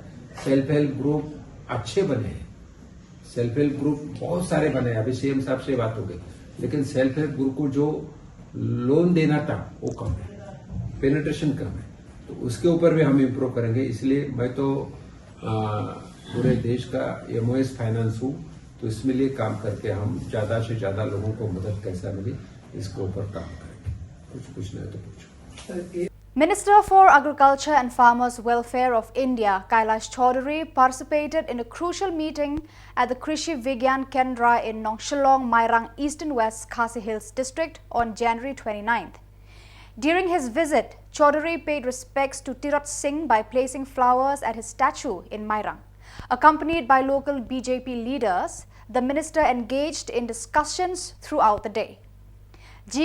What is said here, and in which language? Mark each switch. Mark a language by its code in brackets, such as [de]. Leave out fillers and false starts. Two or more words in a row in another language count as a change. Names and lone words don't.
[en] self help group [hi] अच्छे बने हैं, [en] self help group [hi] बहुत सारे बने हैं, अभी सीएम साहब से बात हो गई, लेकिन [en] self help group [hi] को जो लोन देना था वो कम है, पेनिट्रेशन कम है, तो उसके ऊपर भी हम इम्प्रूव करेंगे। इसलिए मैं तो पूरे देश का [en] MoS finance [hi] हूँ, तो इसमें लिए काम करके हम ज्यादा से ज्यादा लोगों को मदद कैसा मिले इसके ऊपर काम करेंगे। कुछ पूछना है तो पूछो। [en] Minister for Agriculture and Farmers Welfare of India, Kailash Chaudhary, participated in a crucial meeting at the Krishi Vigyan Kendra in Shillong, Mairang, East and West Khasi Hills district on January 29th. During his visit, Chaudhary paid respects to Tirat Singh by placing flowers at his statue in Mairang. Accompanied by local BJP leaders, the minister engaged in discussions throughout the day. G.